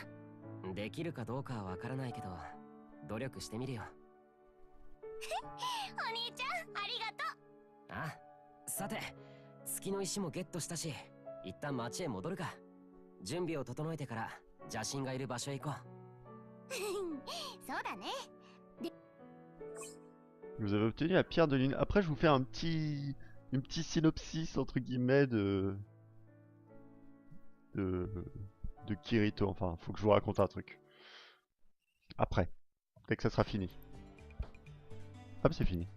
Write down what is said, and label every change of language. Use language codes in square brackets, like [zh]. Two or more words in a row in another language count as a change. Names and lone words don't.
[ja] できるかどうかはわからないけど、努力してみるよ。お兄ちゃん、ありがとう。あ、さて、月の石もゲットしたし、一旦町へ戻るか。準備を整えてから邪神がいる場所へ行こう。そうだね。 [fr] Vous avez obtenu la pierre de lune. Après, je vous fais un petit synopsis entre guillemets de Kirito. Enfin, faut que je vous raconte un truc. Après, dès que ça sera fini.